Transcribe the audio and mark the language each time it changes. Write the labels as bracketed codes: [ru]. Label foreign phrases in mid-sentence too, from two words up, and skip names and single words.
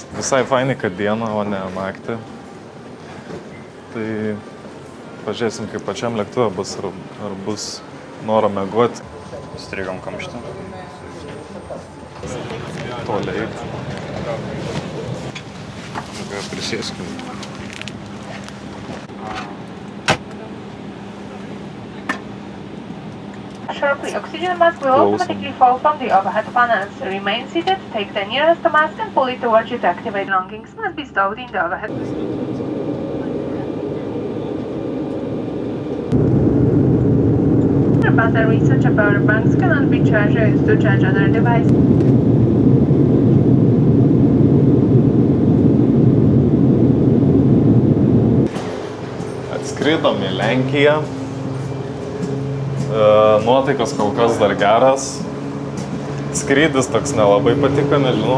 [lt] Visai fainai, kad dieną, o ne naktį. Tai pažiūrėsim, kaip pačiam lėktuvė bus, ar bus noro miegot. strigom kamštį. Toliai. Prisėskim. [en] Shortly, oxygen mask will automatically fall from the overhead panels. Remain seated, take the nearest mask and pull it towards you to activate. Belongings must be stowed in the overhead. The batteries such as power banks cannot be charged or used to charge other devices. [lt] Atskridom į Lenkiją. Nuotaikas kol kas dar geras. Skrydis toks nelabai patiko, nežinau.